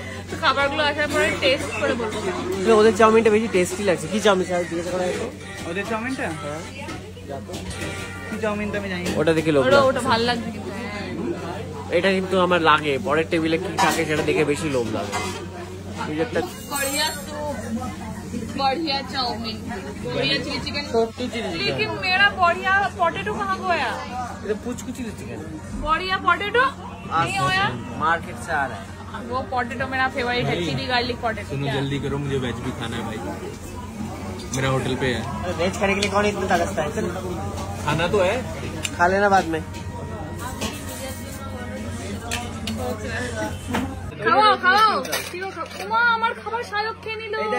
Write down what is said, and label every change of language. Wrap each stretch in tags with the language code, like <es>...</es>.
<bn>তো খাবারগুলো আসার পরে টেস্ট করে বলবো ওদের চাউমিনটা বেশি টেস্টি লাগছে। কি চাউমিন স্যার জিজ্ঞাসা করা হয়েছে? ওদের চাউমিনটা কি চাউমিনটা আমি জানি, ওটা দেখে লোভ, ওটা ভালো লাগছে। কিন্তু এটা কিন্তু আমার লাগে পরের টেবিলে কি থাকে সেটা দেখে বেশি লোভ লাগে।</bn> <hi>बढ़िया चाउमीन, बढ़िया चिली चिकन, लेकिन मेरा बढ़िया पोटैटो कहाँ गया? ये पूछ चिली चिकन बढ़िया पोटैटो नहीं होया, मार्केट से आ रहा है वो पोटैटो। मेरा फेवरेट है चिली गार्लिक पोटैटो। सुनो जल्दी करो, मुझे वेज भी खाना है भाई, मेरा होटल पे है। वेज खाने के लिए कौन इतना तरसता है? खाना तो है, खा लेना बाद में।</hi> <bn>খাওয়াও খাওয়াও, ওমা আমার খাবার শায়ক খেয়ে নিল।</bn>